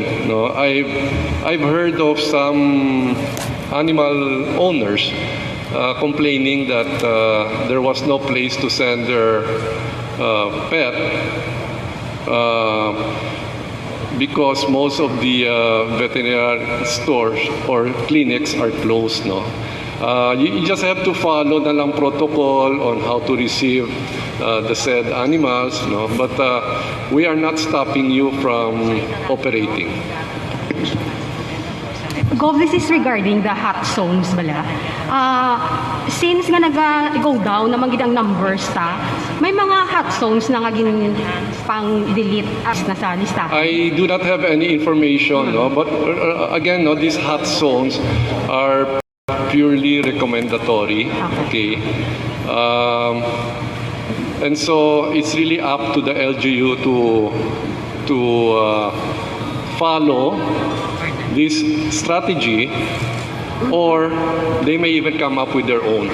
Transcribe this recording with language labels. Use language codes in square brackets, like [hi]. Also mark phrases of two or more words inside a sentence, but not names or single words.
[en] No, I've heard of some animal owners complaining that there was no place to send their pet because most of the veterinary stores or clinics are closed. No, you just have to follow [hil] na lang [en] protocol on how to receive the said animals. No, but we are not stopping you from operating. Gov, this is regarding the hot zones bala. [hil] Since nga nag-go down naman gid ang numbers ta, may mga [en] hot zones [hil] na nga gin pang-delete as na sa lista. [en] I do not have any information, no, but again, no, these hot zones are purely recommendatory. Okay. And so it's really up to the LGU to follow this strategy, or they may even come up with their own.